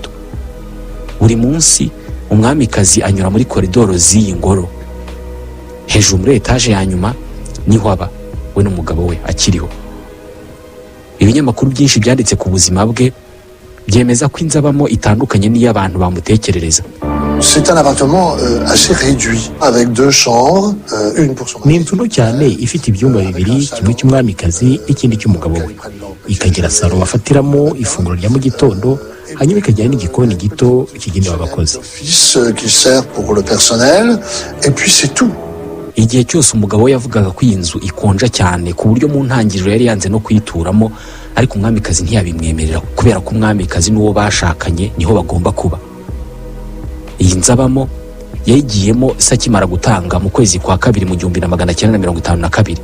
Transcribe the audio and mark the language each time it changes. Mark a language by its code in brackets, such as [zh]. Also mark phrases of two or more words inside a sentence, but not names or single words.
[rw] Buri munsi umwamikazi anyura muri koridoro z'iyi ngoro. Hejuru muri etage ya nyuma niho aba we n'umugabo we akiriho. Ibinyamakuru byinshi byanditse ku buzima bwe byemeza ko inzabamo itandukanye n'iy'abantu bamutekerereza. [fr] C'est un appartement assez réduit avec 2 chambres, une pour son mari. [rw] Ni inzu nto cyane ifite ibyumba bibiri, kimwe cy'umwamikazi n'ikindi cy'umugabo we. Ikagira salo bafatiramo ifunguro rya mu gitondo, hanyuma ikagira n'igikoni gito kigenewe abakozi. [fr] Qui sert pour le personnel, et puis c'est tout. [rw] Igihe cyose umugabo we yavugaga ko iyi nzu ikonja cyane ku buryo mu ntangiriro yari yanze no kuyituramo, ariko umwamikazi ntiyabimwemerera kubera ko umwamikazi n'uwo bashakanye niho bagomba kuba. Iyi nzabamo yayigiyemo sakimara gutanga mu kwezi kwa kabiri mu 1952.